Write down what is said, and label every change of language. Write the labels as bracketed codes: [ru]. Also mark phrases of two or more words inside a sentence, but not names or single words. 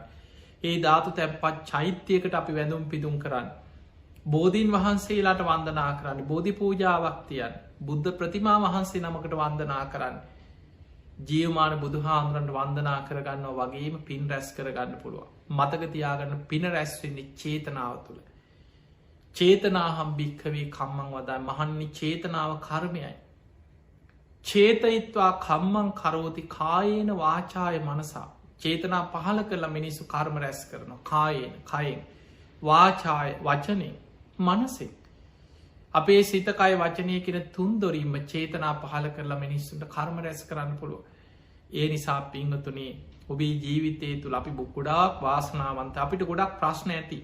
[si] ඒ ධාතු තැපත් චෛත්‍යයකට අපි වැඳුම් පිදුම් කරන්න. බෝධීන් වහන්සේලාට වන්දනා කරන්න බෝධි පූජාවක් තියන් බුද්ධ ප්‍රතිමා වහන්සේ නමකට වන්දනා කරන්න. ජීවමාන බුදු හාමුදුරන්ට වන්දනා කරගන්න වගේම පින් රැස් කරගන්න පුළුව මතක තියාගන්න පින රැස්වෙන්නේ චේතනාව තුළ [pi] චේතනාහම් භික්කවේ කම්මං වදා මහන්නේ [si] චේතනාව කර්මයයි [pi] චේතයිත්වා කම්මං කරෝති කායේන වාචාය මනසා [si] චේතනා පහල කරලා මිනිස්සු කර්ම රැස් කරනවා කායේන කයෙන් වාචාය වචනය මනසේ අපේ සිතකයි වචනය කියෙන තුන්දොරීම චේතනා පහල කරලා මිනිස්සුන්ට කර්ම රැස් කරන්න පුළුව. ඒ නිසා පිංහතුනේ ඔබේ ජීවිතය තුළ අපි ගොඩාක් වාසනාවන්ත අපිට ගොඩක් ප්‍රශ්න ඇති.